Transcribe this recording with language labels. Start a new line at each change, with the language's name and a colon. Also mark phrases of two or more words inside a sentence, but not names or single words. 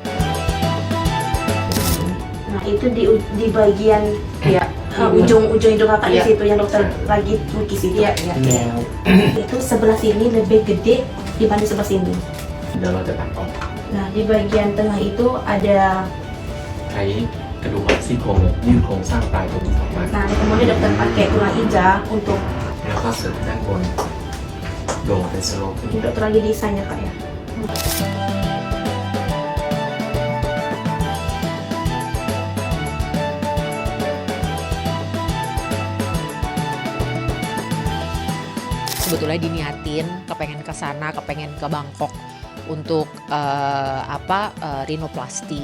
Indonesian: Nah itu di bagian ujung hidung kakak di situ yang dokter lagi lukis itu. Itu sebelah sini lebih gede dibanding sebelah sini. Nah di bagian tengah itu ada
Thai: ใช้กระดูกหักซี่โครงยืดโครงสร้างปลายตรงนี้ออกมา
Indonesian: Nah kemudian dokter pakai tulang ija untuk
Thai: แล้วก็เสริมด้านบนโด่งเป็นสโลป
Indonesian: ini dokter lagi desain ya kak ya. Sebetulnya diniatin kepengen ke sana, kepengen ke Bangkok untuk rinoplasti.